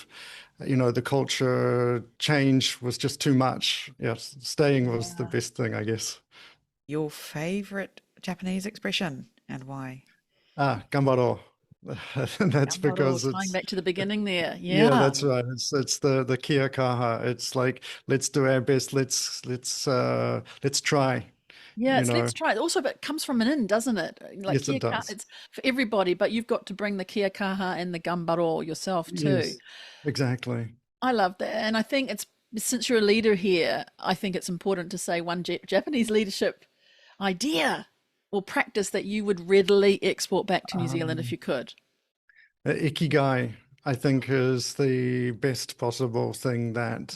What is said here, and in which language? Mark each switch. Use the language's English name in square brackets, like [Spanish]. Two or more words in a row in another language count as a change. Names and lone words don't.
[English] You know, the culture change was just too much. Yes, staying was the best thing, I guess. Your favorite Japanese expression and why? Gambaro. That's Gambaro, because tying it's, back to the beginning there. yeah, Yeah. that's right. It's the [Māori] kia kaha. [English] It's like, let's do our best. Let's try, Yeah, you it's know. let's try it. Also, but it comes from an in, doesn't it? Like Yes, kia it kaha, does. it's for everybody, but you've got to bring the [Māori] kia kaha [English] and the gambaro yourself too. Yes, exactly. I love that. And I think it's, since you're a leader here, I think it's important to say one Japanese leadership idea or practice that you would readily export back to New Zealand if Um, you could. Ikigai, I think, is the best possible thing that